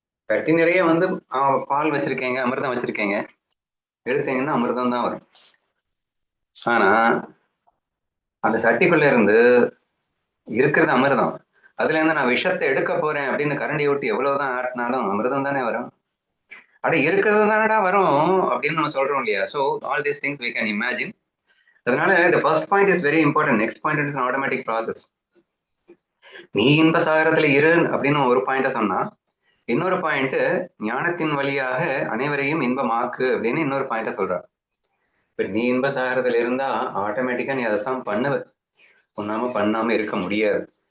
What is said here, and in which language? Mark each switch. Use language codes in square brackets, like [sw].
[ta] சட்டி நிறைய வந்து பால் வச்சிருக்கீங்க, அமிர்தம் வச்சிருக்கீங்க, எடுத்தீங்கன்னா அமிர்தம் தான் வரும். ஆனா அந்த சட்டிக்குள்ள இருந்து இருக்கிறது அமிர்தம், அதுல இருந்து நான் விஷத்தை எடுக்க போறேன் அப்படின்னு கரண்டி விட்டு எவ்வளவுதான் ஆட்டினாலும் அமிர்தம் தானே வரும். அட இருக்கிறது தானடா வரும் அப்படின்னு நம்ம சொல்றோம் இல்லையா? [en] So all these things we can imagine. [ta] அதனால [en] the first point is very important. Next point is an automatic process. [ta] நீ இன்ப சாகரத்துல இரு அப்படின்னு ஒரு பாயிண்ட சொன்னா, இன்னொரு பாயிண்ட் ஞானத்தின் வழியாக அனைவரையும் இன்பமாக்கு அப்படின்னு இன்னொரு பாயிண்ட சொல்றா. இப்ப நீ இன்ப சாகரத்துல இருந்தா ஆட்டோமேட்டிக்கா நீ அதைத்தான் பண்ணுவ, பண்ணாம இருக்க முடியாது.